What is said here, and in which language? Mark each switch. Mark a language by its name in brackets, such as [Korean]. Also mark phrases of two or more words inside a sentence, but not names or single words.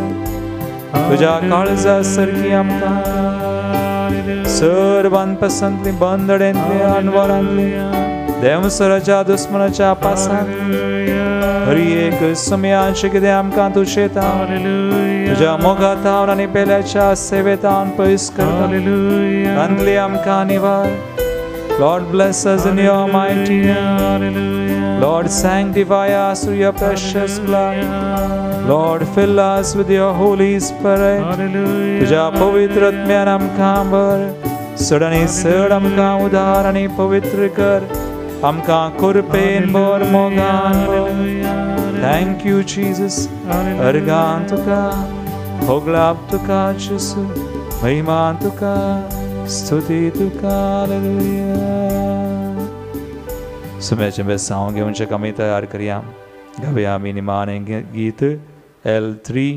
[Konkani] तुझ्या काळजा सारकी आमकां सर बांदपासांतली बंदड्यांतली अनवरांतली देवसराच्या दुस्मनाच्या पासांत हर एक समयाचें कितें आमकां तूं शेता तुझ्या मोगात हांव आनी पेल्याच्या सेवेत हांव पयस करता. तांतली आमकां निवार. [English] Lord, bless us in your mighty name. Lord, sanctify us through your precious blood. Lord, fill us with your Holy Spirit. [Konkani] तुझ्या पवित्र आत्म्यान आमकां भर. चड आनी चड आमकां उदार आनी पवित्र कर. आमकां कुरपेन भर मोगान भर. [English] Thank you, Jesus. [Konkani] अर्गान तुका, होगलाप तुका, जेसू. महिमान तुका, स्तुती तुका. हालेलुया. सुम्याचें बेसांव घेवनचें आमी तयार करया. गावया आमी निमाणें गीत L3.